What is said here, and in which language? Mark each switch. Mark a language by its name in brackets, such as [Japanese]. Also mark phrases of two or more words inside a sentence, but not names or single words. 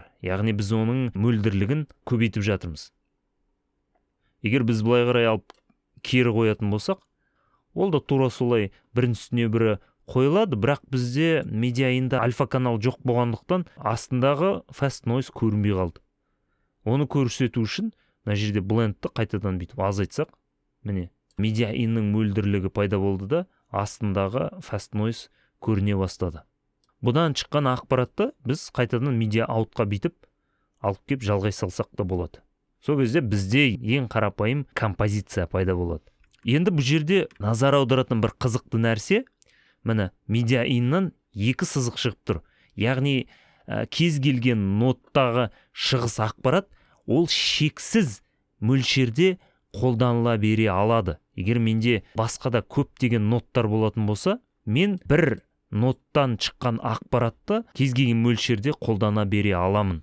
[Kazakh] Яғни біз оның мөлдірлігін көбейтіп жатырмыз. Егер біз былай қарай алып кері қоятын болсақ, ол да тура солай бірінің үстіне бірі қойылады, бірақ бізде медиаинда альфа канал жоқ болғандықтан астындағы [English] fast noise [Kazakh] көрінбей қалды. Оны көрсету үшін мына жерде blend'ті қайтадан бүйтіп азайтсақ, міне медиаинның мөлдірлігі пайда болды да, астындағы [English] fast noise [Kazakh] көріне бастады. Бұдан шыққан ақпаратты біз қайтадан [English] media outқа [Kazakh] бүйтіп алып кеп жалғай салсақ та болады. Сол кезде бізде ең қарапайым композиция пайда болады. Енді бұл жерде назар аударатын бір қызықты нәрсе, міне [English] media inнан [Kazakh] 2 сызық шығып тұр. Яғни кез келген ноттағы шығыс ақпарат ол шексіз мөлшерде қолданыла бере алады. Егер менде басқа да көптеген ноттар болатын болса, мен бір ноттан шыққан ақпаратты кез келген мөлшерде қолдана бере аламын.